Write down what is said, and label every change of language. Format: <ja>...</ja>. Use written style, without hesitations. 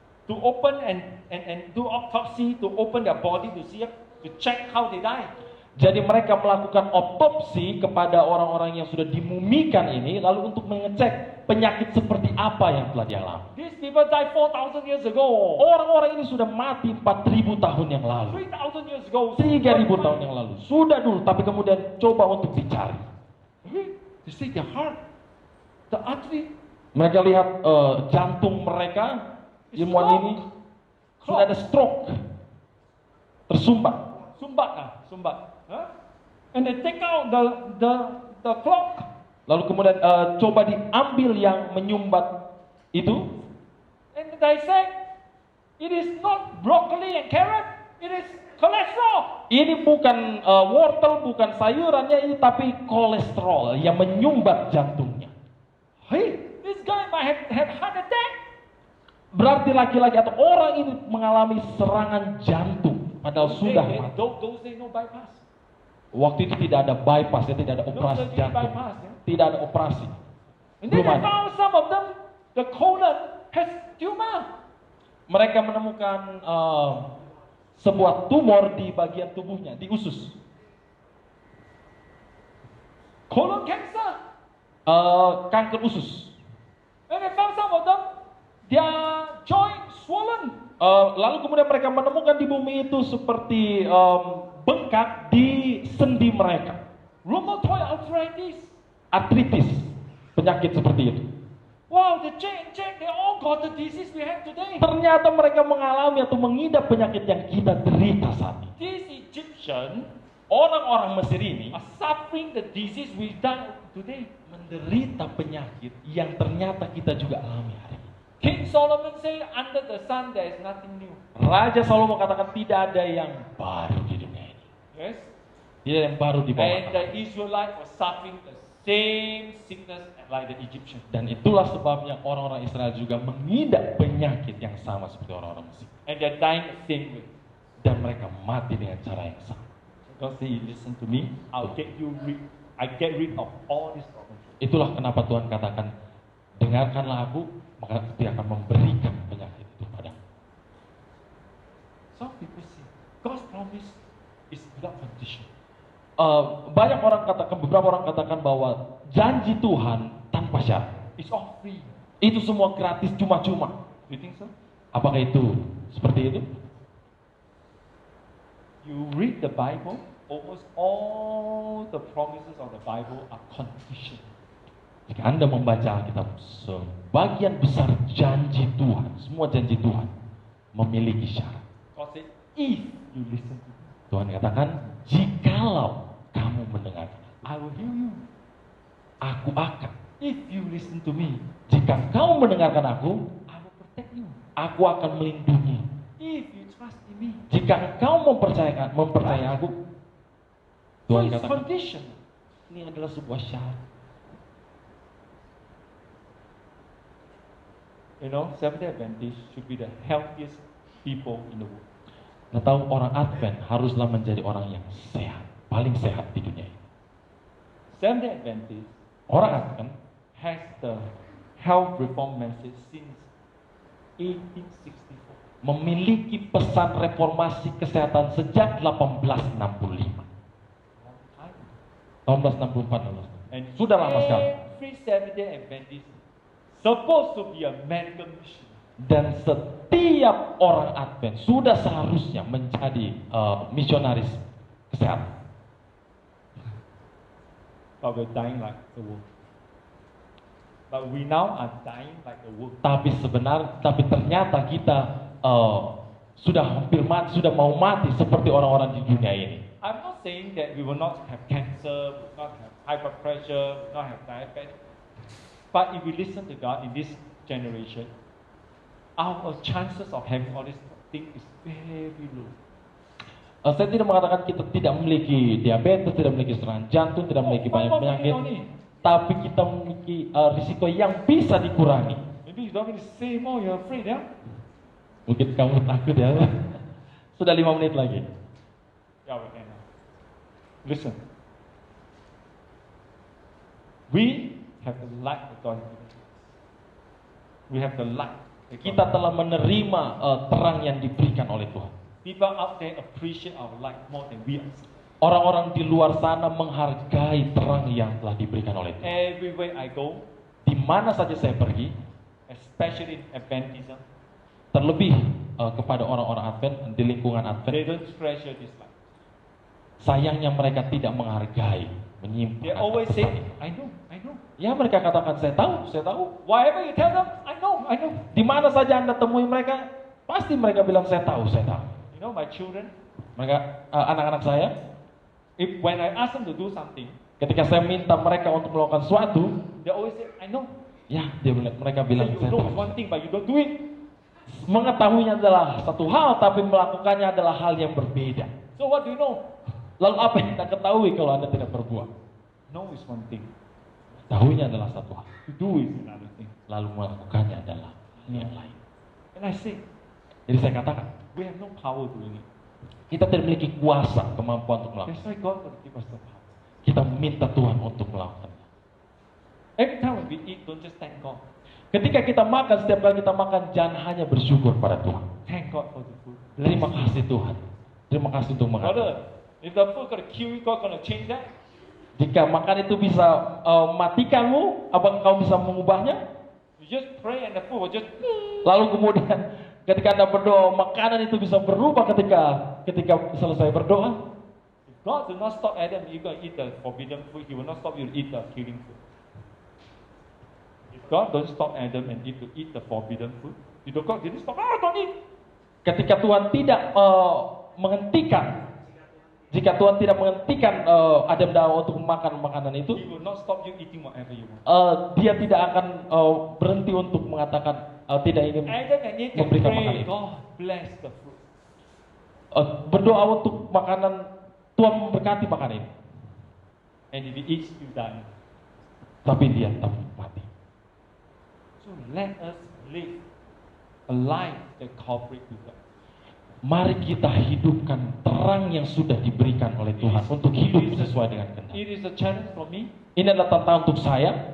<en>to open and do autopsy, to open their body to see, to check how they die.</en> <id>Jadi mereka melakukan otopsi kepada orang-orang yang sudah dimumikan ini, lalu untuk mengecek penyakit seperti apa yang telah dialami.</id> <en>These people died 4,000 years ago.</en> <id>Orang-orang ini sudah mati 4.000 tahun yang lalu.</id> <en>3,000 years ago.</en> <id>3.000 tahun yang lalu. Sudah dulu, tapi kemudian coba untuk dicari.</id> <en>You see their heart, the artery.</en> <id>Mereka lihat jantung mereka, ilmuwan ini sudah ada stroke, tersumbat. Sumbat. Huh?</id> <en>And they take out the clock.</en> <id>Lalu kemudian coba diambil yang menyumbat itu.</id> <en>And they say, it is not broccoli and carrot, it is cholesterol.</en> <id>Ini bukan wortel, bukan sayurannya, ini tapi kolesterol yang menyumbat jantungnya.</id> <en>Hey, this guy might have heart attack.</en> <id>Berarti laki-laki atau orang ini mengalami serangan jantung, padahal sudah mati.</id> <en>Those days no bypass.</en> <id>Waktu itu tidak ada bypass, ya, tidak ada operasi jantung, tidak ada operasi.</id> <en>And then they found some of them, the colon has tumor.</en> <id>Mereka menemukan sebuah tumor di bagian tubuhnya, di usus.</id> <en>Colon cancer.</en> <id>Kanker usus.</id> <en>And they found some of them, their joint swollen.</en> <id>Lalu kemudian mereka menemukan di bumi itu seperti bengkak di sendi mereka.</id> <en>Rheumatoid arthritis.</en> <id>Artritis, penyakit seperti itu.</id> <en>Wow, they check, they all got the disease we have today.</en> <id>Ternyata mereka mengalami atau mengidap penyakit yang kita derita saat ini.</id> <en>These Egyptians</en> <id>Orang-orang Mesir ini</id> <en>are suffering the disease we die today.</en> <id>menderita penyakit yang ternyata kita juga alami hari ini.</id> <en>King Solomon said, under the sun there is nothing new.</en> <id>Raja Salomo katakan tidak ada yang baru di dunia ini.</id> <en>Yes.</en> <id>Tidak ada yang baru di bawah</id> <en>And the</en> <id>tanah.</id> <en>Israelites were suffering the same sickness like the Egyptians.</en> <id>Dan itulah sebabnya orang-orang Israel juga mengidap penyakit yang sama seperti orang-orang Mesir.</id> <en>And they're dying the same way.</en> <id>Dan mereka mati dengan cara yang sama.</id> <en>God said, you listen to me, I get rid of all these problems.</en> <id>Itulah kenapa Tuhan katakan, dengarkanlah aku, maka dia akan memberikan penyakit itu padamu.</id> <en>Some people say, God's promise is without condition.</en> <id>Banyak orang katakan, beberapa orang katakan bahwa janji Tuhan tanpa syarat.</id> <en>It's all free.</en> <id>Itu semua gratis, cuma-cuma.</id> <en>You think so?</en> <id>Apakah itu seperti itu?</id> <en>You read the Bible, almost all the promises of the Bible are conditional.</en> <id>Jika Anda membaca Alkitab, sebagian besar janji Tuhan, semua janji Tuhan memiliki syarat.</id> <en>God said, if you listen to me,</en> <id>Tuhan katakan, jikalau kamu mendengarkan,</id> <en>I will heal you.</en> <id>aku akan.</id> <en>If you listen to me,</en> <id>Jika kau mendengarkan aku,</id> <en>I will protect you.</en> <id>aku akan melindungi.</id> <en>If you trust in me,</en> <id>Jika kau mempercayai aku,</id> <en>so</en> <id>Tuhan</id> <en>it's</en> <id>katakan,</id> <en>conditional.</en> <id>ini adalah sebuah syarat.</id> <en>You know, Seventh-day Adventists should be the healthiest people in the world.</en> <id>Nah, tahu orang Advent haruslah menjadi orang yang sehat, paling sehat di dunia ini.</id> <en>Seventh-day Adventists</en> <id>Orang Advent</id> <en>has the health reform message since 1864.</en> <id>memiliki pesan reformasi kesehatan sejak 1865. Tahun 1864.</id> <en>And</en> <id>Sudah lama sekali.</id> <en>every Seventh-day Adventist supposed to be a medical mission.</en> <id>Dan setiap orang Advent sudah seharusnya menjadi misionaris kesehatan.</id> <en>But we're dying like the world. But we now are dying like the world.</en> <id>Tapi ternyata kita sudah hampir mati, sudah mau mati seperti orang-orang di dunia ini.</id> <en>I'm not saying that we will not have cancer, will not have high blood pressure, will not have diabetes. But if we listen to God in this generation, our chances of having all these things is very low.</en> <id>Saya tidak mengatakan kita tidak memiliki diabetes, tidak memiliki serangan jantung, tidak memiliki banyak penyakit, tapi kita memiliki risiko yang bisa dikurangi.</id> <en>Maybe you don't need to say more, you're afraid, yeah?</en> <id>Mungkin kamu takut ya. Sudah 5 menit lagi.</id> <en>Yeah, we can. Listen. We have the light of God. We have the light.</en> <id>kita telah menerima terang yang diberikan oleh Tuhan.</id> <en>People out there appreciate our light more than we are.</en> <id>Orang-orang di luar sana menghargai terang yang telah diberikan oleh Tuhan.</id> <en>Everywhere I go,</en> <id>Di mana saja saya pergi,</id> <en>especially in Adventism,</en> <id>terlebih kepada orang-orang Advent di lingkungan</id> <en>they</en> <id>Advent,</id> <en>don't treasure this light.</en> <id>sayangnya mereka tidak menghargai,</id> <en>They</en> <id>menyimpan.</id> <en>always say, I know.</en> <id>Ya mereka katakan saya tahu.</id> <en>Whatever you tell them, I know.</en> <id>Di mana saja Anda temui mereka, pasti mereka bilang saya tahu.</id> <en>You know, my children,</en> <id>Mereka anak-anak saya,</id> <en>when I ask them to do something,</en> <id>ketika saya minta mereka untuk melakukan sesuatu,</id> <en>they always say, I know.</en> <id>ya mereka</id> <en>So</en> <id>bilang</id> <en>you</en> <id>saya</id> <en>know</en> <id>tahu.</id> <en>one thing, but you don't do it.</en> <id>Mengetahuinya adalah satu hal, tapi melakukannya adalah hal yang berbeda.</id> <en>So what do you know?</en> <id>Lalu apa yang Anda ketahui kalau Anda tidak berbuat?</id> <en>Know is one thing.</en> <id>Tahunya adalah satu hal,</id> <en>To do is another thing.</en> <id>lalu melakukannya adalah yang lain.</id> <en>And I say,</en> <id>Jadi saya katakan,</id> <en>we have no power doing it.</en> <id>kita tidak memiliki kuasa, kemampuan untuk melakukan.</id> <en>That's why God will give us the power.</en> <id>Kita minta Tuhan untuk melakukannya.</id> <en>Every time when we eat, don't just thank God.</en> <id>Ketika kita makan, setiap kali kita makan, jangan hanya bersyukur pada Tuhan.</id> <en>Thank God for the food.</en> <id>Terima kasih Tuhan. Terima kasih untuk makan.</id> <en>Brother, if the food gonna kill you, God gonna change that?</en> <id>Jika makan itu bisa matikanmu, apakah kau bisa mengubahnya?</id> <en>You just pray and the food will just.</en> <id>Lalu kemudian ketika Anda berdoa, makanan itu bisa berubah ketika selesai berdoa.</id> <en>If God do not stop Adam, you gonna eat the forbidden food. He will not stop you to eat the killing food. If God don't stop Adam and Eve to eat the forbidden food, if God didn't stop, don't eat.</en> <id>Ketika Tuhan tidak menghentikan, jika Tuhan tidak menghentikan Adam dan Hawa untuk makan makanan itu,</id> <en>He will not stop you eating whatever you want.</en> <id>Dia tidak akan berhenti untuk mengatakan tidak ingin</id> <en>Adam and Eve can</en> <id>memberikan</id> <en>pray,</en> <id>makanan itu.</id> <en>God bless the fruit.</en> <id>Berdoa untuk makanan, Tuhan memberkati makanan itu,</id> <en>And if he eats, you die.</en> <id>tapi dia tetap mati.</id> <en>So let us live a life that cooperates with God.</en> <id>Mari kita hidupkan terang yang sudah diberikan oleh Tuhan untuk hidup sesuai dengan kehendak.</id> <en>It is a challenge for me.</en> <id>Ini adalah tantangan untuk saya.</id>